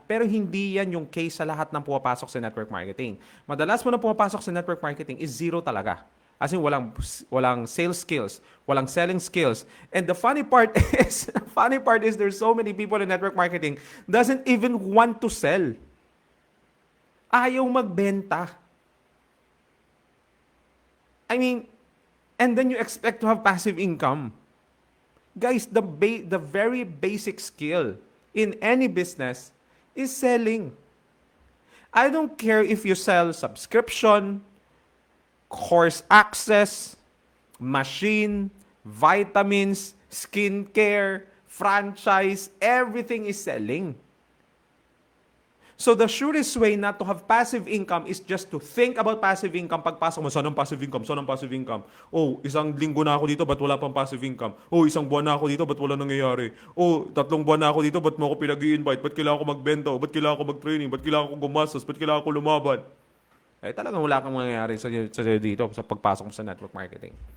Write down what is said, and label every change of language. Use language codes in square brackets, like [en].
[tl] Pero hindi yan yung case sa lahat ng pumapasok sa network marketing. Madalas mo na pumapasok sa network marketing is zero talaga. As in, walang sales skills, walang selling skills. [en] And the funny part is there's so many people in network marketing doesn't even want to sell. [tl] Ayaw magbenta. [en] I mean, and then you expect to have passive income. Guys, the very basic skill in any business is selling. I don't care if you sell subscription, course access, machine, vitamins, skincare, franchise, everything is selling. So the surest way not to have passive income is just to think about passive income. [tl] Pagpasok mo, saan ang passive income? Saan ang passive income? Oh, isang linggo na ako dito, ba't wala pang passive income? Oh, isang buwan na ako dito, ba't wala nangyayari? Oh, 3 buwan na ako dito, ba't mo ako pinag-i-invite? Ba't kailangan ko magbenta? Ba't kailangan ko mag-training? Ba't kailangan ko gumastos? Ba't kailangan ko lumaban? Eh, talagang wala kang mangyayari sa dito sa pagpasok mo sa network marketing.